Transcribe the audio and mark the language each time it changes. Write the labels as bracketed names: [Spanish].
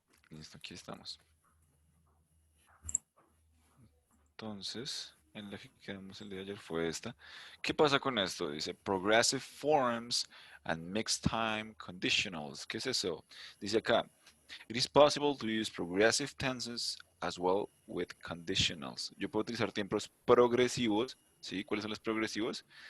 [Spanish] Listo, aquí estamos. Entonces, en la que quedamos el día de ayer fue esta. ¿Qué pasa con esto? Dice [English] progressive forms and mixed time conditionals. [Spanish] ¿Qué es eso? Dice acá, [English] it is possible to use progressive tenses as well with conditionals. [Spanish] Yo puedo utilizar tiempos progresivos, ¿sí? ¿Cuáles son los progresivos?